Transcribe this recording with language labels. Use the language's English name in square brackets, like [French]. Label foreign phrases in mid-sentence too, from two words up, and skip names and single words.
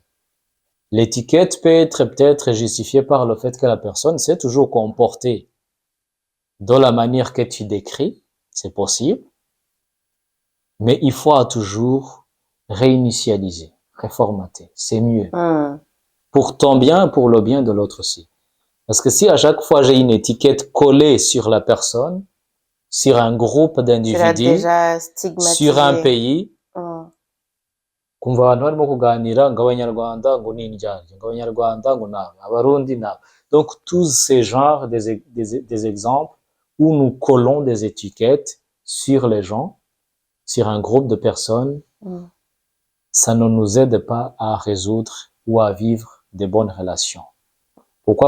[French] L'étiquette peut être peut-être justifiée par le fait que la personne s'est toujours comportée de la manière que tu décris, c'est possible, mais il faut toujours réinitialiser, reformater, c'est mieux. Pour ton bien, pour le bien de l'autre aussi. Parce que si à chaque fois j'ai une étiquette collée sur la personne, sur un groupe d'individus, sur un pays, [Kinyarwanda] kumva abantu barimo kuganira ngo abanyarwanda ngo ni indyarya ngo abanyarwanda ngo nabe abarundi nabe. [French] Donc tous ces genres des exemples où nous collons des étiquettes sur les gens, sur un groupe de personnes, ça ne nous aide pas à résoudre ou à vivre des bonnes relations. Pourquoi?